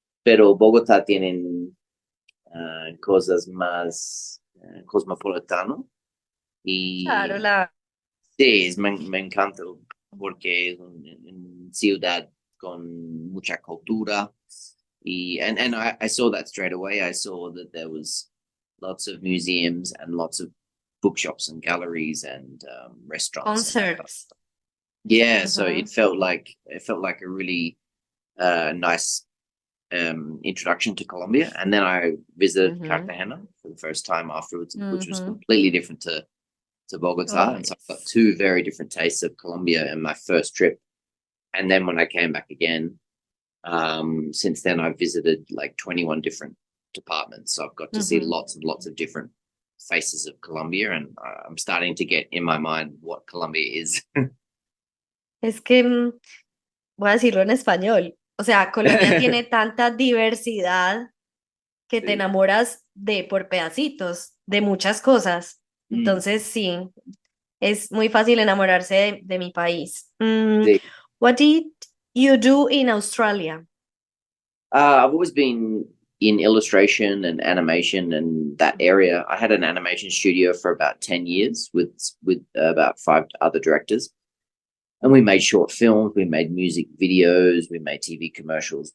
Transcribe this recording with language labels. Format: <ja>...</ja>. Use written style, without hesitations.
<es>Pero Bogotá tienen cosas más cosmopolitano. Y claro, sí, me encanta porque es una ciudad con mucha cultura.</es> <en>And I saw that straight away. I saw that there was lots of museums and lots of bookshops and galleries and restaurants. Concerts. Yeah, so it felt like a really nice introduction to Colombia. And then I visited Cartagena for the first time afterwards, which was completely different to Bogota. And so I got 2 very different tastes of Colombia in my first trip. And then when I came back again, since then I've visited like 21 different departments. So I've got to see lots and lots of different faces of Colombia, and I'm starting to get in my mind what Colombia is.</en> <es>Es que voy a decirlo en español. O sea, Colombia tiene tanta diversidad que te enamoras por pedacitos de muchas cosas. Entonces, sí, es muy fácil enamorarse de mi país. Sí.</es> <en>What did you do in Australia? I've always been in illustration and animation and that area. I had an animation studio for about 10 years with about 5 other directors. And we made short films, we made music videos, we made TV commercials.</en>